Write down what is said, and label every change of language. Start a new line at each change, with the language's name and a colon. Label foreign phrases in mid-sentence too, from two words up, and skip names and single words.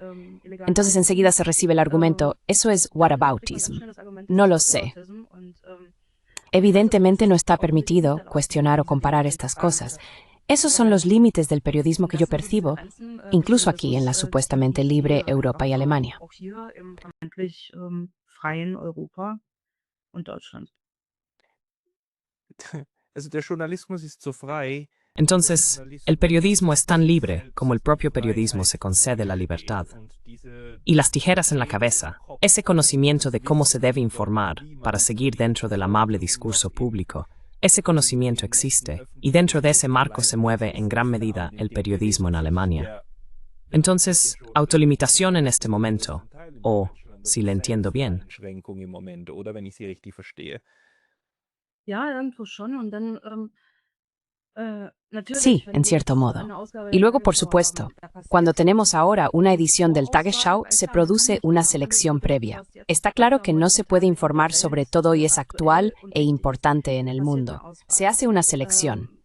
Spanish: Entonces enseguida se recibe el argumento, eso es whataboutism. No lo sé. Evidentemente no está permitido cuestionar o comparar estas cosas. Esos son los límites del periodismo que yo percibo, incluso aquí en la supuestamente libre Europa y Alemania.
German: Also der Journalismus ist so frei.
Spanish: Entonces, el periodismo es tan libre como el propio periodismo se concede la libertad. Y las tijeras en la cabeza, ese conocimiento de cómo se debe informar para seguir dentro del amable discurso público, ese conocimiento existe, y dentro de ese marco se mueve en gran medida el periodismo en Alemania. Entonces, autolimitación en este momento, o, si le entiendo bien,
German: Einschränkung im Moment, oder wenn ich Sie richtig verstehe. Ja, irgendwo schon. Und dann,
Spanish: Sí, en cierto modo. Y luego, por supuesto, cuando tenemos ahora una edición del Tagesschau, se produce una selección previa. Está claro que no se puede informar sobre todo y es actual e importante en el mundo. Se hace una selección.